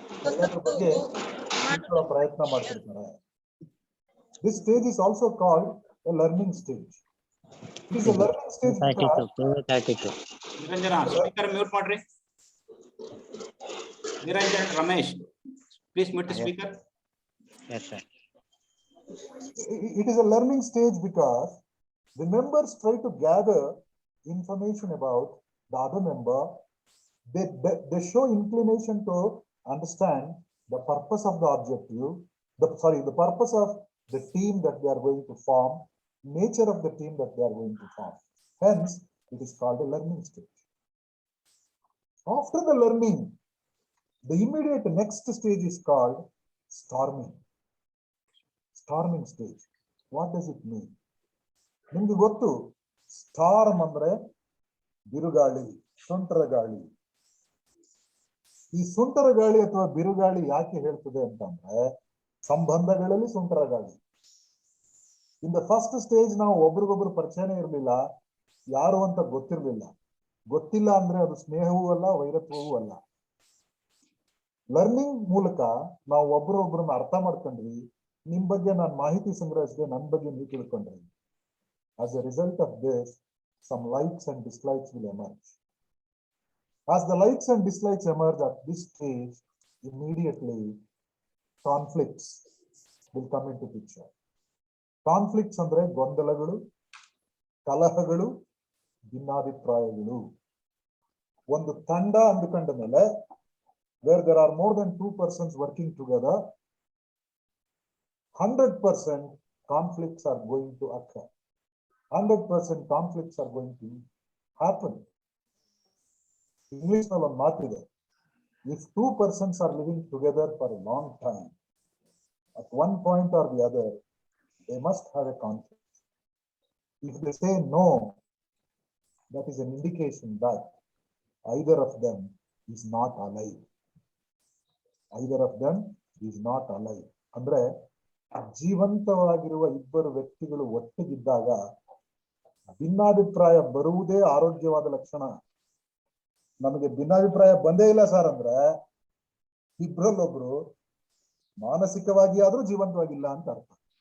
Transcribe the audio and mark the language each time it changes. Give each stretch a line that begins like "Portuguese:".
Kannada: ಎಲ್ಲದ್ರ ಬಗ್ಗೆ ತಿಳ್ಕೊಳ್ಳೋ ಪ್ರಯತ್ನ ಮಾಡ್ತಿರ್ತಾರೆ.
English: This stage is also called a learning stage. It is a learning stage because
Kannada: Niranjana speaker mute ಮಾಡ್ರಿ.
English: Niranjan Ramesh please mute the speaker. Yes, sir. it is a learning stage because the members try to gather information about the other member. They show inclination to understand the purpose of the objective, the purpose of the team that they are going to form, nature of the team that they are going to form. Hence, it is called a learning stage. After the learning, the immediate next stage is called storming. Storming stage. What does it mean?
Kannada: ನಿಮ್ಗೆ ಗೊತ್ತು, storm ಅಂದ್ರೆ ಬಿರುಗಾಳಿ, ಸುಂಟರ ಗಾಳಿ. ಈ ಸುಂಟರ ಗಾಳಿ ಅಥವಾ ಬಿರುಗಾಳಿ ಯಾಕೆ ಹೇಳ್ತದೆ ಅಂತಂದ್ರೆ, ಸಂಬಂಧಗಳಲ್ಲಿ ಸುಂಟರ ಗಾಳಿ.
English: in the first stage
Kannada: ನಾವು ಒಬ್ರಿಗೊಬ್ರು ಪರಿಚಯನೇ ಇರಲಿಲ್ಲ, ಯಾರು ಅಂತ ಗೊತ್ತಿರಲಿಲ್ಲ. ಗೊತ್ತಿಲ್ಲ ಅಂದ್ರೆ ಅದು ಸ್ನೇಹವೂ ಅಲ್ಲ, ವೈರತ್ವವೂ ಅಲ್ಲ. ಲರ್ನಿಂಗ್ ಮೂಲಕ ನಾವು ಒಬ್ರೊಬ್ರನ್ನ ಅರ್ಥ ಮಾಡ್ಕೊಂಡ್ವಿ. ನಿಮ್ ಬಗ್ಗೆ ನಾನು ಮಾಹಿತಿ ಸಂಗ್ರಹಿಸಿದೆ, ನನ್ನ ಬಗ್ಗೆ ನೀವು ತಿಳ್ಕೊಂಡ್ರಿ.
English: As a result of this, some likes and dislikes will emerge. As the likes and dislikes emerge at this stage, immediately conflicts will come into picture.
Kannada: Conflicts ಅಂದ್ರೆ ಗೊಂದಲಗಳು, ಕಲಹಗಳು, ಭಿನ್ನಾಭಿಪ್ರಾಯಗಳು. ಒಂದು ತಂಡ ಅಂದುಕೊಂಡ ಮೇಲೆ
English: where there are more than 2 persons working together, 100% conflicts are going to occur. 100% conflicts are going to happen.
Kannada: English ನಲ್ಲಿ ಒಂದು ಮಾತಿದೆ,
English: if two persons are living together for a long time, at one point or the other, they must have a conflict. If they say no, that is an indication that either of them is not alive. Either of them is not alive.
Kannada: ಅಂದ್ರೆ ಜೀವಂತವಾಗಿರುವ ಇಬ್ಬರು ವ್ಯಕ್ತಿಗಳು ಒಟ್ಟಿಗಿದ್ದಾಗ ಭಿನ್ನಾಭಿಪ್ರಾಯ ಬರುವುದೇ ಆರೋಗ್ಯವಾದ ಲಕ್ಷಣ. ನಮಗೆ ಭಿನ್ನಾಭಿಪ್ರಾಯ ಬಂದೇ ಇಲ್ಲ ಸರ್ ಅಂದ್ರೆ ಇಬ್ಬರಲ್ಲೊಬ್ರು ಮಾನಸಿಕವಾಗಿ ಆದ್ರೂ ಜೀವಂತವಾಗಿಲ್ಲ ಅಂತ ಅರ್ಥ.